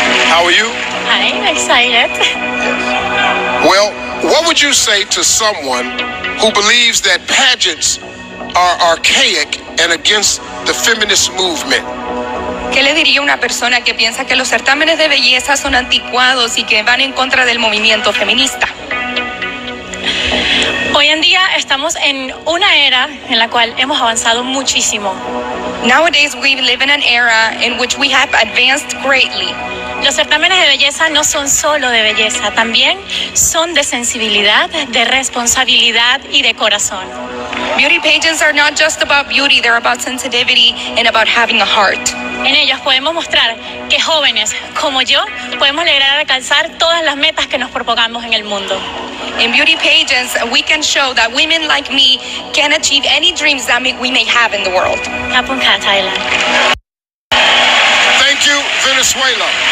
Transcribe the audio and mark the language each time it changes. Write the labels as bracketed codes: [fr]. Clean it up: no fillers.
[en] How are you? I'm excited. Well, what would you say to someone who believes that pageants are archaic and against the feminist movement? [es] ¿Qué le diría a una persona que piensa que los certámenes de belleza son anticuados y que van en contra del movimiento feminista? Hoy en día estamos en una era en la cual hemos avanzado muchísimo. [en] Nowadays we live in an era in which we have advanced greatly. [es] Los certámenes de belleza no son solo de belleza, también son de sensibilidad, de responsabilidad y de corazón. [en] Beauty pageants are not just about beauty, they're about sensitivity and about having a heart. [es] En ellos podemos mostrar que jóvenes como yo podemos lograr alcanzar todas las metas que nos propongamos en el mundo. [en] In beauty pageants, we can show that women like me can achieve any dreams that we may have in the world. Kapunka, Thailand. Thank you, Venezuela.